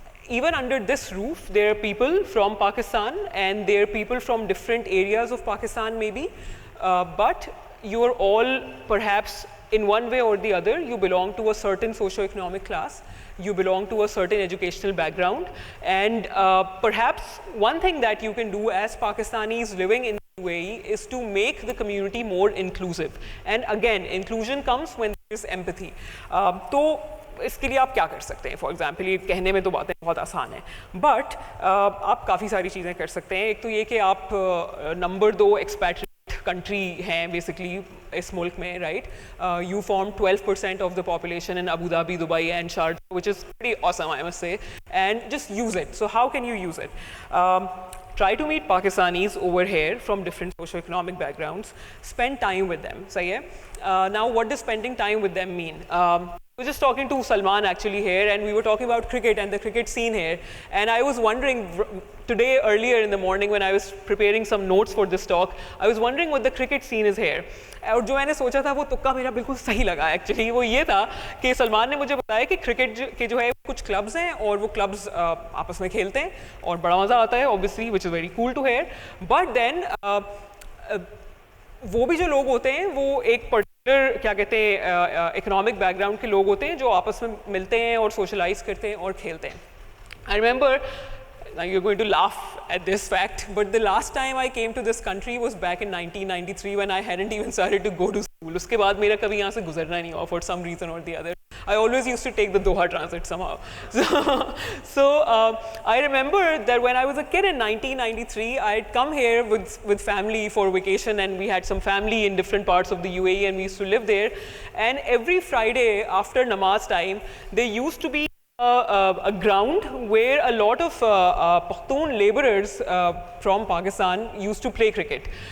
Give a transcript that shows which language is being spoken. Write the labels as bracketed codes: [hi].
[en] even under this roof, there are people from Pakistan and there are people from different areas of Pakistan maybe, but you are all perhaps in one way or the other, you belong to a certain socio-economic class, you belong to a certain educational background, and perhaps one thing that you can do as Pakistanis living in UAE is to make the community more inclusive. And again, inclusion comes when there is empathy. [hi] तो इसके लिए आप क्या कर सकते हैं? [en] for example, [hi] ये कहने में तो बातें बहुत आसान हैं, बट आप काफ़ी सारी चीज़ें कर सकते हैं. एक तो ये कि आप नंबर 2 एक्सपैट्रिएट कंट्री हैं बेसिकली इस मुल्क में, right? [en] You form 12% of the population in Abu Dhabi, Dubai and Sharjah, which is pretty awesome I must say, and just use it. So how can you use it? Try to meet Pakistanis over here from different socio-economic backgrounds. Spend time with them. [hi] सही है? [en] Now, what does spending time with them mean? I was just talking to Salman actually here, and we were talking about cricket and the cricket scene here. And I was wondering today earlier in the morning when I was preparing some notes for this talk, I was wondering what the cricket scene is here. [hi] और जो मैंने सोचा था वो तुक्का मेरा बिल्कुल सही लगा एक्चुअली. वो ये था कि सलमान ने मुझे बताया कि क्रिकेट के जो है कुछ क्लब्स हैं और वो क्लब्स आपस में खेलते हैं और बड़ा मज़ा आता है obviously, [en] Which is very cool to hear. [hi] But then वो भी जो लोग होते हैं वो एक पर्टिकुलर क्या कहते हैं इकोनॉमिक बैकग्राउंड के लोग होते हैं जो आपस में मिलते हैं और सोशलाइज करते हैं और खेलते हैं. [en] I remember, now you're going to laugh at this fact, but the last time I came to this country was back in 1993 when I hadn't even started to go to school. [hi] उसके बाद मेरा कभी यहाँ से गुजरना नहीं हुआ [en] for some reason or the other. I always used to take the Doha transit somehow. So I remember that when I was a kid in 1993, I had come here with family for vacation, and we had some family in different parts of the UAE, and we used to live there. And every Friday after namaz time, there used to be a ground where a lot of Pakhtun laborers from Pakistan used to play cricket.